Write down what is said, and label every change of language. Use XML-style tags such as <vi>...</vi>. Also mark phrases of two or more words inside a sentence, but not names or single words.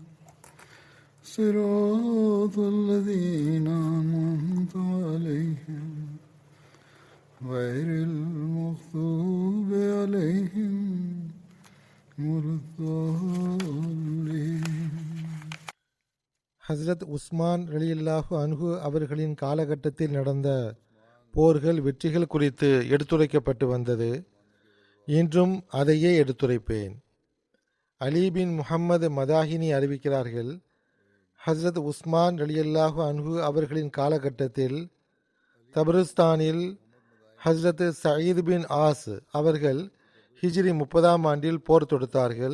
<ar>صراط الذين أنعمت عليهم غير المغضوب عليهم ولا الضالين.</ar> <ta>ஹஸ்ரத் உஸ்மான்</ta> <ar>رضي الله عنه</ar> <ta>அவர்களின் காலகட்டத்தில் நடந்த போர்கள் வெற்றிகள் குறித்து எடுத்துரைக்கப்பட்டு வந்தது. இன்றும் அதையே எடுத்துரைப்பேன். அலி பின் முஹம்மது மதாஹினி அறிவிக்கிறார்கள், ஹஸ்ரத் உஸ்மான்</ta> <ar>رضي الله عنه</ar> <ta>அவர்களின் காலகட்டத்தில் தபருஸ்தானில் ஹஸ்ரத் சயீத் பின் ஆஸ் அவர்கள் ஹிஜ்ரி 30ஆம் ஆண்டில் போர் தொடுத்தார்கள்.</ta>